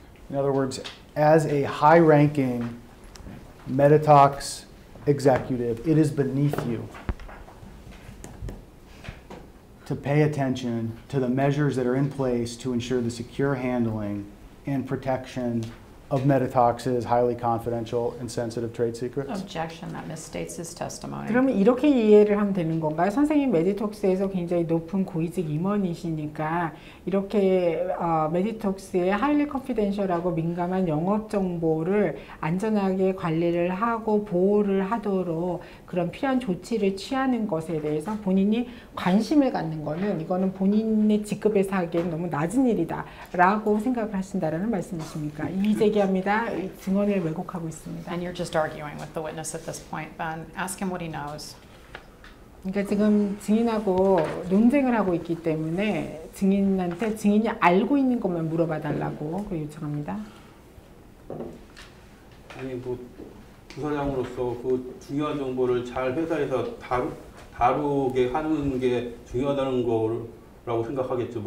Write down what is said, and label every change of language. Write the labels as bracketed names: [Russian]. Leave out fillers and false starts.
[English] In other words, as a high-ranking BOTOX executive, it is beneath you to pay attention to the measures that are in place to ensure the secure handling and protection of BOTOX's highly confidential and sensitive trade secrets? Objection. That misstates his testimony. [Korean] 그러면 이렇게 이해를 하면 되는 건가요? 선생님 메디톡스에서 굉장히 높은 고위직 임원이시니까 이렇게 메디톡스의 하이리 컨피덴셜하고 민감한 영업 정보를 안전하게 관리를 하고 보호를 하도록 그런 필요한 조치를 취하는 것에 대해서 본인이 관심을 갖는 거는 이거는 본인의 직급에서 하기에는 너무 낮은 일이다 라고 생각을 하신다라는 말씀이십니까? 이의 제기합니다. 증언을 왜곡하고 있습니다. [English] And you're just arguing with the witness at this point, Ben. Ask him what he knows. [Korean] 그러니까 지금 증인하고 논쟁을 하고 있기 때문에 증인한테 증인이 알고 있는 것만 물어봐 달라고 요청합니다. 아니 뭐 부사장으로서 그 중요한 정보를 잘 회사에서 다루게 하는 게 중요하다는 거라고 생각하겠죠.